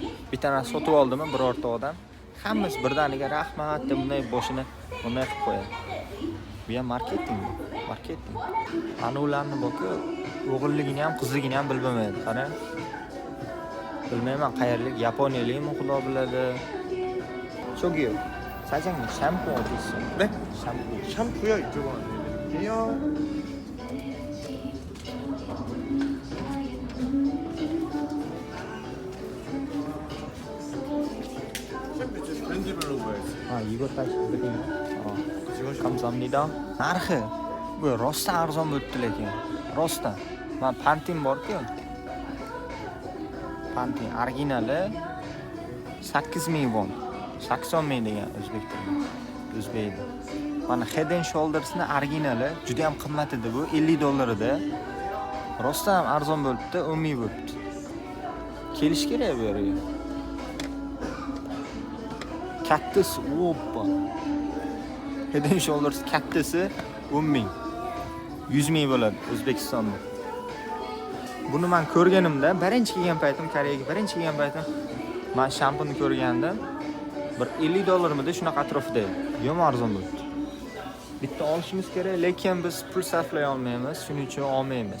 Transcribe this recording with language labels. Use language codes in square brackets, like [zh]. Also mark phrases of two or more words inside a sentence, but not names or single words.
[uz] Bitta narsa sotib oldimi birorta odam, hammasi birdaniga rahmat deb bunday boshini bunday qilib qo'yadi. Bu ham marketing. Ana ularni boku o'g'illigini ham, qizligini ham bilmaydi. Qarang. Bilmayman qayerlik, yaponiyalikmi xudo biladi. Cho'giyo. [ko] 사장님 샴푸 어디 있어요? 네? 샴푸. 샴푸요 이쪽으로 드릴게요. 샴푸 지금 브랜드별로 구해야지. 아, 이거 따시거든요. 지금 감사합니다. [uz] narxi bu rostdan arzon bo'libdi lekin. Rostdan. Men Pantene bor-ku. Pantene originali 8000 won. 80 ming degan o'zbek tilida. O'zbekda. Mana Head and Shoulders'ni originali juda ham qimmat edi bu, $50 edi. Rostdan ham arzon bo'libdi, 10 ming bo'libdi. Kelish kerak bu yerga. Kattasi, oppa. Head and Shoulders kattasi 10 ming. 100 ming bo'ladi O'zbekistonda. Buni men ko'rganimda, birinchi kelgan paytim, Koreyaga birinchi kelgan paytim men shampuni ko'rgandim. Bir $50'midi shunaqa atrofida edi. Yomon arzon bo'libdi. Bitta olishimiz kerak, lekin biz pul sarflay olmaymiz, shuning uchun olmaymiz.